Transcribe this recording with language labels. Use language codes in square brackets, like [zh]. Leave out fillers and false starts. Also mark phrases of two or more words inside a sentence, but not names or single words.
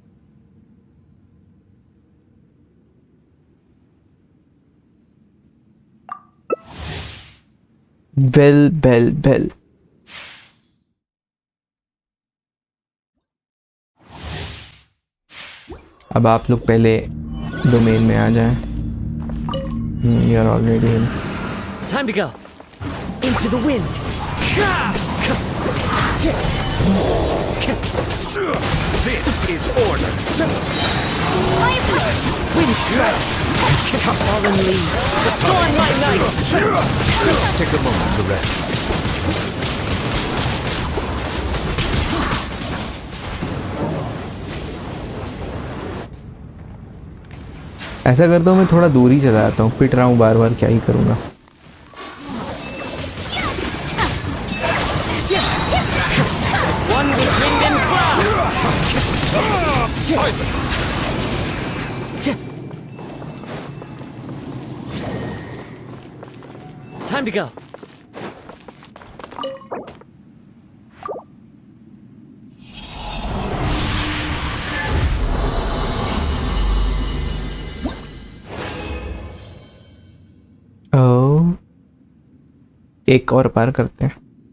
[hi] बेल बेल बेल। अब आप लोग पहले डोमेन में आ जाएं। [en] You are already in. Time to go. Into the wind. This is order. Wind strike. Fallen leaves. Dawn light night. Take a moment to rest. [hi] ऐसा करता हूँ मैं थोड़ा दूर ही चला जाता हूँ, पिट रहा हूँ बार बार, क्या ही करूँगा। [en] One with wind and cloud. Time to go. [hi] ओ, एक और पार करते हैं।